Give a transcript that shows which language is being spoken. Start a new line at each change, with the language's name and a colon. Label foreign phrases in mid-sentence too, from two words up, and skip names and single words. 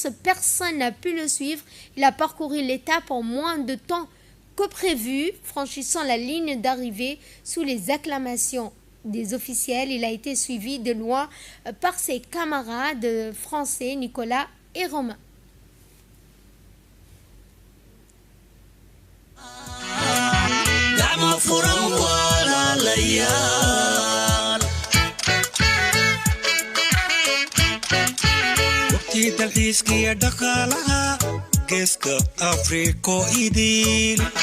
French: Personne n'a pu le suivre. Il a parcouru l'étape en moins de temps que prévu, franchissant la ligne d'arrivée sous les acclamations des officiels. Il a été suivi de loin par ses camarades français Nicolas et Romain.
Somali: gacmo furan walaalayaal waqtii dalxiiskiya dhaqaalaha geeska afriko idil